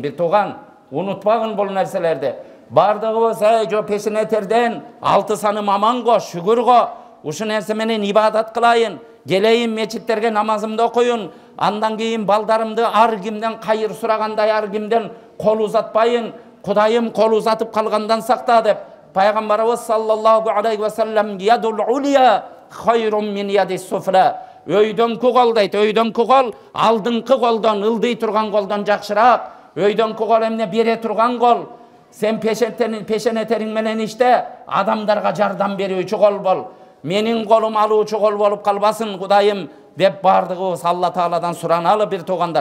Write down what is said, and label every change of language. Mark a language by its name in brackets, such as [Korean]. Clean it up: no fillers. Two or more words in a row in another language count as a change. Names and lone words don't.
[Kyrgyz] Бир тууган, унутпагын бул нерселерди. Бардыгыбыз жо пешенетерден 6 саным аман го, шүгүр го, ушу нерсе менен ибадат кылайын, келейин мечиттерге намазымды окуйун, андан кийин балдарымды ар кимден кайыр сурагандай ар кимден кол узатпайын, Кудайым кол узатып калгандан сакта деп пайгамбарыбыз [Arabic] صلى الله عليه وسلم اليد العليا خير من اليد السفلى. [Kyrgyz] Өйдөнкү кол дейт, өйдөнкү кол алдыңкы колдон, ылдый турган колдон жакшыраак. Өйдөнкү кол эмне бере турган кол. Сен пешенетериң менен иште, адамдарга жардам берүүчү кол бол. Менин колум алуучу кол болуп калбасын Кудайым деп бардыгыбыз Алла Тааладан сураналы бир туугандар.